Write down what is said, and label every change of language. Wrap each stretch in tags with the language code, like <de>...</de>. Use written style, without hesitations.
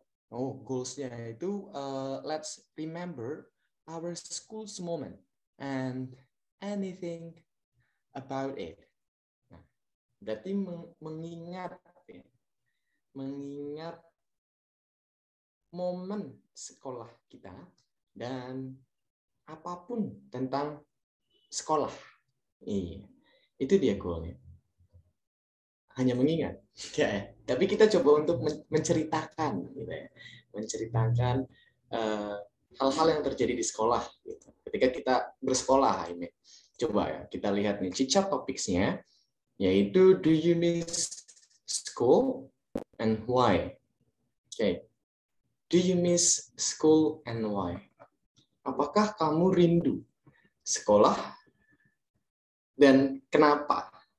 <en>Oh, goals-nya itu let's remember our school's moment and anything about it.</en> <id>Nah, berarti mengingat ya, mengingat momen sekolah kita dan apapun tentang sekolah. Iya, itu dia goalnya. Hanya mengingat, ya. Tapi kita coba untuk menceritakan, gitu ya. Menceritakan hal-hal yang terjadi di sekolah. Gitu. Ketika kita bersekolah, ini coba ya kita lihat nih cicak topiknya, yaitu</id> <en>do you miss school and why?</en> <id>Oke.</id> <en>Do you miss school and why?</en> <id>Apakah kamu rindu sekolah dan kenapa?</id>